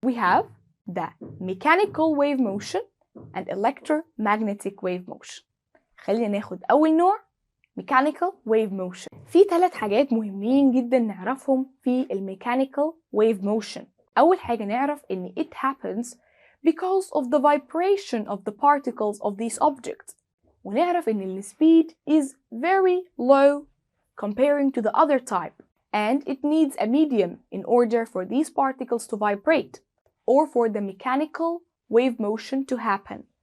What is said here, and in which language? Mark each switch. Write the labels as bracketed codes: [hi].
[en] We have the mechanical wave motion and electromagnetic wave motion. [ar] خلينا ناخد أول نوع mechanical wave motion. في 3 حاجات مهمين جدا نعرفهم في mechanical wave motion. أول حاجة نعرف إن [en] it happens because of the vibration of the particles of these objects. [ar] ونعرف إن [en] the speed is very low comparing to the other type, and it needs a medium in order for these particles to vibrate or for the mechanical wave motion to happen.